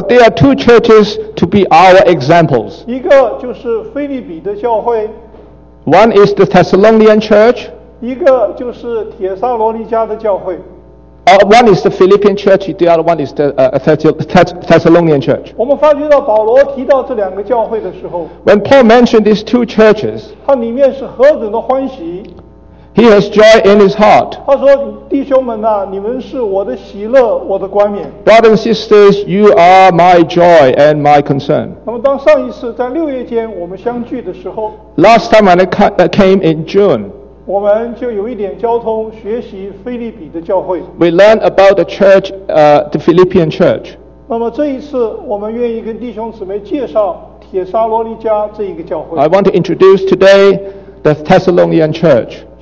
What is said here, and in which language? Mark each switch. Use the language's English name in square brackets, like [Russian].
[English] But there are two churches to be our examples. [Chinese] 一个就是腓立比的教会, [English] one is the Thessalonian church. [Chinese] 一个就是帖撒罗尼迦的教会。 [English] One is the Philippian church, the other one is the Thessalonian church. [Chinese] 我们发觉到保罗提到这两个教会的时候, [English] when Paul mentioned these two churches, [Chinese] 他里面是何等的欢喜。 [English] He has joy in his heart. [Chinese] 他说, 弟兄们啊, 你们是我的喜乐, 我的冠冕。 [English] Brothers and sisters, you are my joy and my concern. [Chinese] 那么当上一次在六月间我们相聚的时候, [English] last time when I came in June, [Chinese] 我们就有一点交通, 学习菲利比的教会。 [English] We learned about the church, the Philippian church. [Chinese] 那么这一次我们愿意跟弟兄姊妹介绍帖撒罗尼迦这一个教会。 [English] I want to introduce today the Thessalonian church.